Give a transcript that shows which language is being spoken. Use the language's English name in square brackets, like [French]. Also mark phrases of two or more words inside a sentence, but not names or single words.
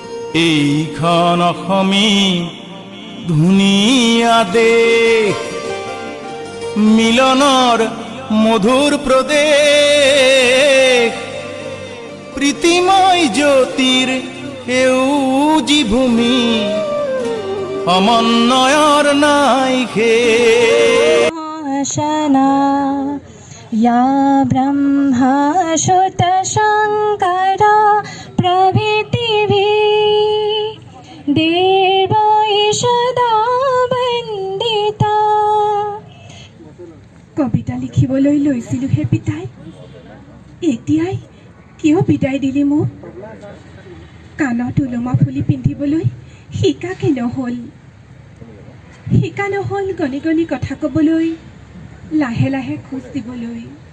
[Assamese] এইখন অসমী ধুনীয়া দেশ, মিলনৰ মধুৰ প্ৰদেশ, প্ৰীতিময় জ্যোতিৰ সেউজী ভূমি, সমন্বয়ৰ নাই শেষ। [Sanskrit] या ब्रह्मा शुत शंकर प्रभृतिभिः देवैः सदा वन्दिता। [Assamese] কবিতা লিখিবলৈ লৈছিলোঁ হে পিতাই, এতিয়াই কিয় বিদায় দিলি মোক? কাণত ওলমা ফুলি পিন্ধিবলৈ শিকা নহ'ল গণি গণি কথা ক'বলৈ, লাহে লাহে খোজ দিবলৈ।